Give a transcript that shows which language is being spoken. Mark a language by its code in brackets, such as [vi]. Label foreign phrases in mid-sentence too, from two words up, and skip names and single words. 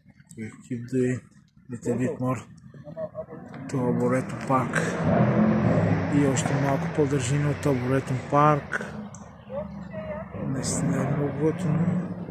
[en] We keep doing a little bit more to Boretum Park. [bg] И още малко по-държим от Boretum Park. Наистина е много готино.